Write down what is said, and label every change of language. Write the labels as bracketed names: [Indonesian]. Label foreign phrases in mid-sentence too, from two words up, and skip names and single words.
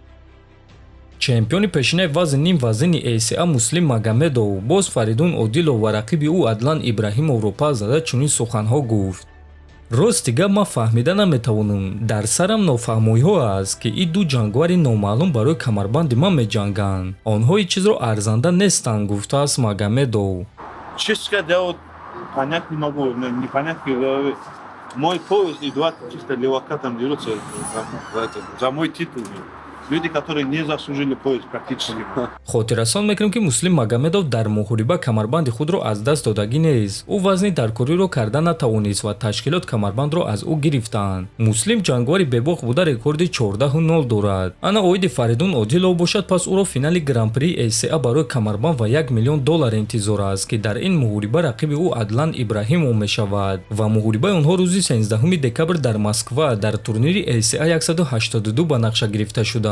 [Tajik] чемпиони пешинаи вазни ним вазнини ACA Муслим Магомедов боз Фаридун Одилов ва рақиби ӯ Адлан Ибраҳимовро пас зада чунин суханҳо гуфт. ростига ма фаҳмида наметавонам, дар сарам нофаҳмоиҳо аст ки ин ду ҷангвари номаълум барои камарбанди ман меҷанганд. онҳо ин чизро арзанда нестанд, гуфтааст Магомедов. [Russian] Честно говоря, вот понять не могу, не понять, мой пояс и 20 чисто левака там дерутся за мой титул. люди, которые не заслужили пояс практически. [Tajik] хотиррасон мекунем ки Муслим Магомедов дар муҳориба камарбанди худро аз даст додагӣ нест. ӯ вазни даркориро карда натавонист ва ташкилот камарбандро аз ӯ гирифтанд. Муслим ҷангвари бебох буда рекорди 14-0 дорад. ана оиди Фаридун Одилов бошад, пас ӯро финали Гран-при ACA барои камарбанд ва $1 миллион интизор аст ки дар ин муҳориба рақиби ӯ Адлан Ибраҳимов мешавад ва муҳорибаи онҳо рӯзи 13 декабр дар Москва дар турнири ACA 182 ба нақша гирифта шудааст.